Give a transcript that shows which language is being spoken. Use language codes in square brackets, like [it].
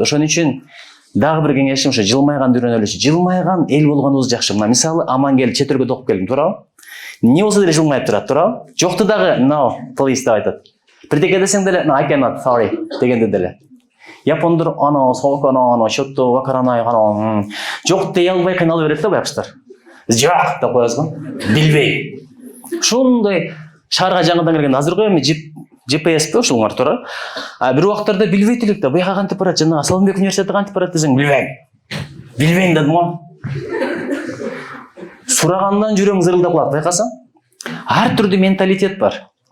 [ky] Ошон үчүн дагы бир кеңешим ушу жылмайганды үйрөнөлүчү. Жылмайган эл болгонубуз жакшы. Мына мисалы Амангелди чет өлкөдө окуп келдим, туурабы? Не болсо деле жылмайып турат, туурабы? Жокту дагы [en] no, please [ky] деп айтат. Бирдеке десең деле [en] I cannot, sorry [ky] дегенде деле. Япондор [ja] ано, соконо, шотто, вакаранай, ано. [ky] Жок дей албай кыйналып берет да байкуштар. Жок деп коебузго. Билбейм. Ушундай шаарга жаңыдан келген азыркы эми GPS бе ушулар туурабы? Бир убактарда билбейт элек да, буяка кантип барат, жана Салымбек университети кантип барат десең, билбейм. Билбейм дедим го. Сурагандан жүрөң зырылдап калат, байкасаң. Ар түрдүү менталитет бар.